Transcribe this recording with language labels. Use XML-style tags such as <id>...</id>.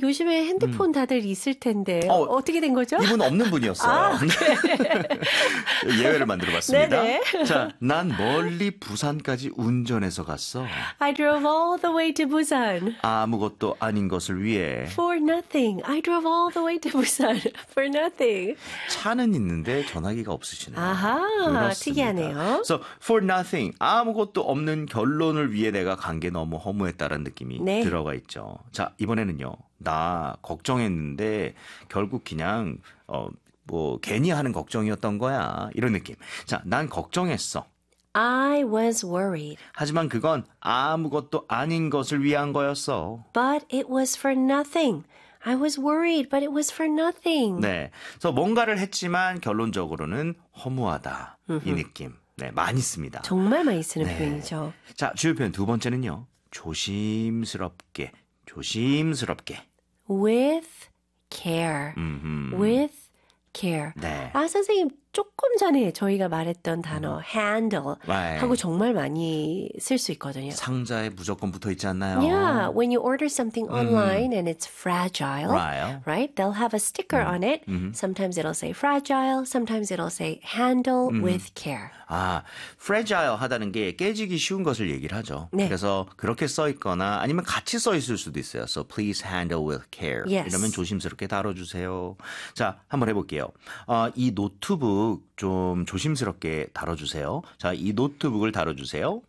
<ko>요즘에 핸드폰 다들 있을 텐데 어떻게 된 거죠? 이분 없는 분이었어요. 아, okay. 예외를 만들어봤습니다. 네네. 자, 난 멀리 부산까지 운전해서 갔어.</ko> <en>I drove all the way to Busan.</en> <ko>아무것도 아닌 것을 위해.</ko> <en>For nothing. I drove all the way to Busan for nothing.</en> <ko>차는 있는데 전화기가 없으시네요. 아하, 특이하네요.</ko> <en>So for nothing.</en> <ko>아무것도 없는 결론을 위해 내가 간 게 너무 허무했다라는 느낌이 네. 들어가 있죠. 자, 이번에는요. 나 걱정했는데 결국 그냥 뭐 괜히 하는 걱정이었던 거야. 이런 느낌. 자, 난 걱정했어.</ko> <en>I was worried.</en> <ko>하지만 그건 아무것도 아닌 것을 위한 거였어.</ko> <en>But it was for nothing. I was worried, but it was for nothing.</en> <ko>네. 그래서 뭔가를 했지만 결론적으로는 허무하다. 이 느낌. 네, 많이 씁니다. 정말 많이 쓰는 네. 표현이죠. 자, 주요 표현 두 번째는요. 조심스럽게, 조심스럽게.</ko> <en>With care. With care.</en> <ko>네. 아, 선생님, 조금 전에 저희가 말했던 단어 handle 네. 하고 정말 많이 쓸 수 있거든요. 상자에 무조건 붙어 있지 않나요?</ko> <en>Yeah, when you order something online and it's fragile, right? They'll have a sticker on it. Sometimes it'll say fragile, sometimes it'll say handle with care.</en> <ko>아, fragile 하다는 게 깨지기 쉬운 것을 얘기를 하죠. 네. 그래서 그렇게 써 있거나 아니면 같이 써 있을 수도 있어요.</ko> <en>So please handle with care. Yes.</en> <ko>이러면 조심스럽게 다뤄주세요. 자, 한번 해볼게요. 이 노트북 좀 조심스럽게 다뤄주세요. 자, 이 노트북을 다뤄주세요.</ko>